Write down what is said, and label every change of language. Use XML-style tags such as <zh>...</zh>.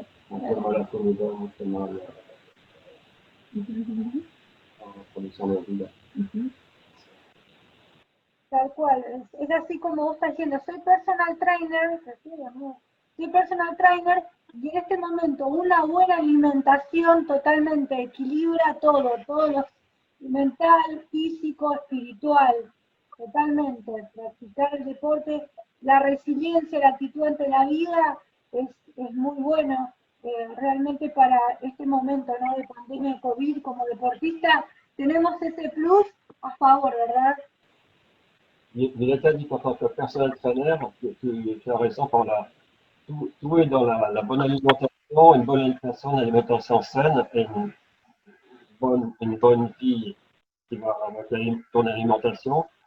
<fr>On fait mal à la communauté, on fait mal à la production de vida.</fr> <es>Tal cual, es así como vos estás diciendo, soy personal trainer, soy personal trainer y en este momento una buena alimentación totalmente equilibra todo lo mental, físico, espiritual, totalmente, practicar el deporte, la resiliencia, la actitud ante la vida es muy bueno, realmente para este momento, ¿no?, de pandemia de COVID como deportista, tenemos ese plus a favor, ¿verdad?</es> <fr>Il était dit qu'en tant que personnel trainer, tu as raison, tout est dans la bonne alimentation, une alimentation saine et une bonne vie qui va avec ton alimentation.</fr>